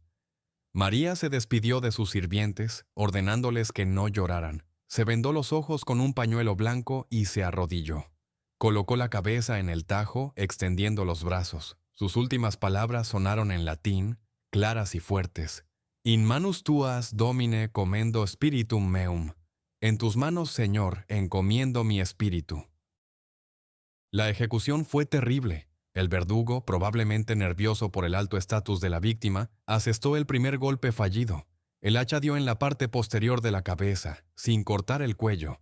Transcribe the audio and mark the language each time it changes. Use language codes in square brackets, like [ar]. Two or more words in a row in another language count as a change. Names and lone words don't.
[es] María se despidió de sus sirvientes, ordenándoles que no lloraran. Se vendó los ojos con un pañuelo blanco y se arrodilló. Colocó la cabeza en el tajo, extendiendo los brazos. Sus últimas palabras sonaron en latín, claras y fuertes. [la] In manus tuas, Domine, commendo spiritum meum. [es] En tus manos, Señor, encomiendo mi espíritu. La ejecución fue terrible. El verdugo, probablemente nervioso por el alto estatus de la víctima, asestó el primer golpe fallido. El hacha dio en la parte posterior de la cabeza, sin cortar el cuello.